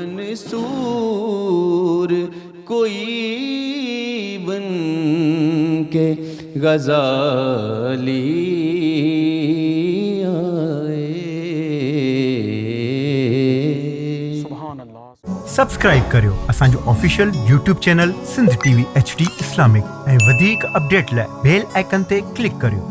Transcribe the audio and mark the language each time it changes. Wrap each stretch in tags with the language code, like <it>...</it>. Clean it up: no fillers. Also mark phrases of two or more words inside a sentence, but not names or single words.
<ur>منصور کوئی بن کے غزالی آئے. سبحان اللہ.</ur> <sd>سبسکرائب करियो असांजो ऑफिशियल YouTube चैनल सिंध TV HD इस्लामिक ऐं वधीक अपडेट लाइ</sd> <en>bell icon</en> <sd>ते क्लिक करियो.</sd>